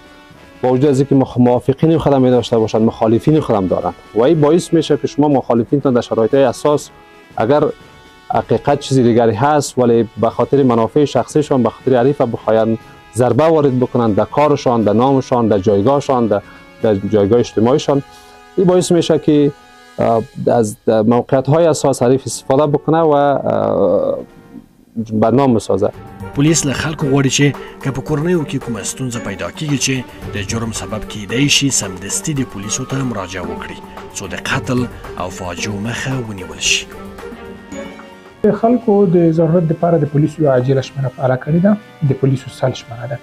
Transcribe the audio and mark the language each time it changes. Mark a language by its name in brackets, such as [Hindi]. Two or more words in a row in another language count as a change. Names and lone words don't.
[Persian] با وجود از اینکه موافقین خودم می داشته باشند، مخالفین خودم دارند و این باعث میشه که شما مخالفینتان در شرایط اساس اگر حقیقت چیزی دیگری هست ولی به خاطر منافع شخصیشان، به خاطر حریف بخواهند ضربه وارد بکنند در کارشان، در نامشان، در جایگاهشان، در جایگاه اجتماعیشان، این باعث میشه که از موقعیت های اساس حریف استفاده بکنه و بدنام بسازه. [Pashto] پولیس له خلکو غواړي چې که په کورنیو کې کومه ستونزه پیدا کیږي چې د جرم سبب کیدای شي، سمدستي د پولیسو ته مراجعه وکړي څو د قتل او فاجعو مخه ونیول شي. د خلکو د ضرورت لپاره د پولیسو یو عاجله شمېره فعاله کړې ده، د پولیسو سل شمېره ده.